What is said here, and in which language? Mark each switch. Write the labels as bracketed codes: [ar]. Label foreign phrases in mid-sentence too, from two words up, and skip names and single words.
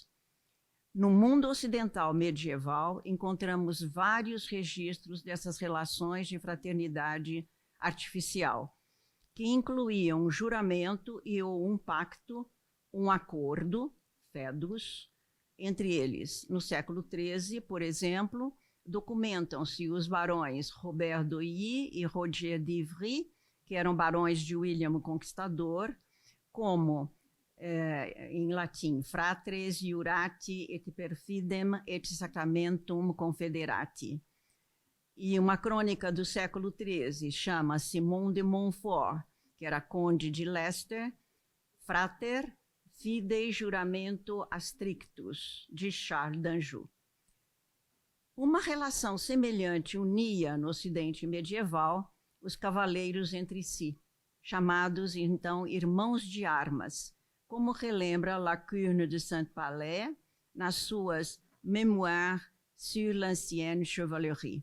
[pt] No mundo ocidental medieval, encontramos vários registros dessas relações de fraternidade artificial, que incluíam um juramento e ou um pacto, um acordo, fedus, entre eles. No século XIII, por exemplo, documentam-se os barões Robert d'Oilly e Roger d'Ivry, que eram barões de William o Conquistador, como, em latim, [la] fratres iurati et perfidem et sacramentum confederati. [pt] E uma crônica do século XIII chama Simon de Montfort, que era conde de Leicester, [la] frater fidei juramento astrictus, [pt] de Charles d'Anjou. Uma relação semelhante unia no Ocidente medieval os cavaleiros entre si, chamados então irmãos de armas, como relembra Lacune de Saint-Palais nas suas Mémoires sur l'ancienne chevalerie.